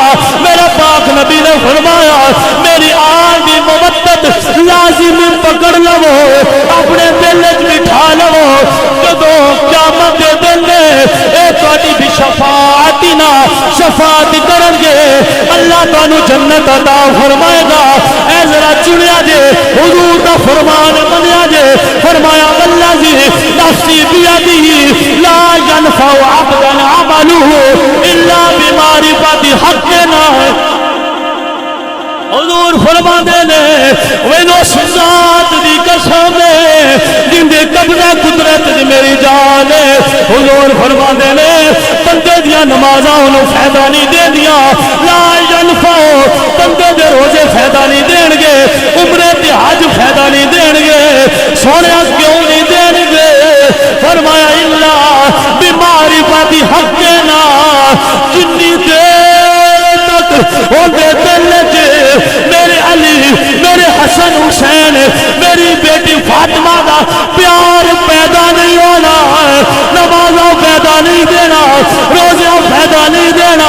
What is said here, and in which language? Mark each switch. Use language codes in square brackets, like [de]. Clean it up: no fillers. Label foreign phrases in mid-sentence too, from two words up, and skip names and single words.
[pa] میرے پاک نبی نے فرمایا میری آل دی مودت لازم پکڑ لو، اپنے دل وچ بٹھا لو، جدوں قیامت دے دن اے تہاڈی بشفاعتنا نو جنت عطا فرمائے گا۔ اے ذرا چنیا جے حضور دا فرمان منیا جے، فرمایا [ar] والذی نفسی بیدہ لا ینفع عبدا عملہ الا بمعرفت حقنا۔ [pa] حضور فرماندے نے وینو ذات دی قسم جن دے قبضہ قدرت دی میری جان ہے۔ حضور فرماندے نے بندے دیاں نمازاں انہوں فائدہ نہیں دین دیاں، [ar] لا ینفع [pa] بندے دے روزے فائدہ نہیں دین گے، عمرے تے حج فائدہ نہیں دین گے، سونے کیوں نہیں دین گے؟ فرمایا [ar] الا بمعرفت حقنا، [pa] جنی دیر تک ہوندے دل چ میرے علی، میرے حسن حسین، میری بیٹی فاطمہ دا پیار پیدا نہیں ہونا، نمازوں پیدا نہیں دینا، روزوں پیدا نہیں دینا۔